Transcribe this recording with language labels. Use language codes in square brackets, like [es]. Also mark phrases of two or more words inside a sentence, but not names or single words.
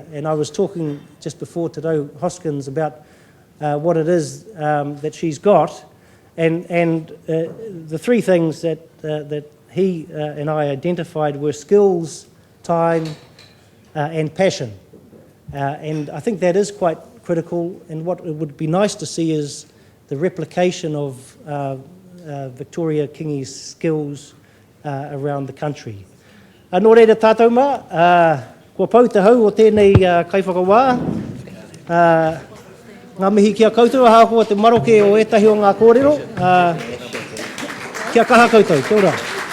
[en] And I was talking just before to Do Hoskins about what it is that she's got, and the three things that he and I identified were skills, time, and passion. And I think that is quite critical, and what it would be nice to see is the replication of Victoria Kingi's skills around the country. [mi] Nō reira tātou mā, kua pau te hau o tēnei kaiwhakawā. Ngā mihi kia koutou, hākua te maroke o etahi o ngā kōrero. Kia kaha koutou, kia ora.